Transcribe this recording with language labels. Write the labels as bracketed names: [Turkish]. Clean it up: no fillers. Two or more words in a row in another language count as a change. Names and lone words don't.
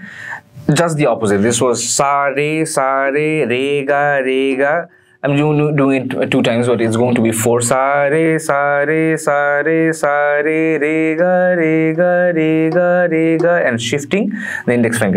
[English] Just the opposite. This was sa re re ga. I'm doing it 2 times, but it's going to be 4 sa re re ga, and shifting the index finger.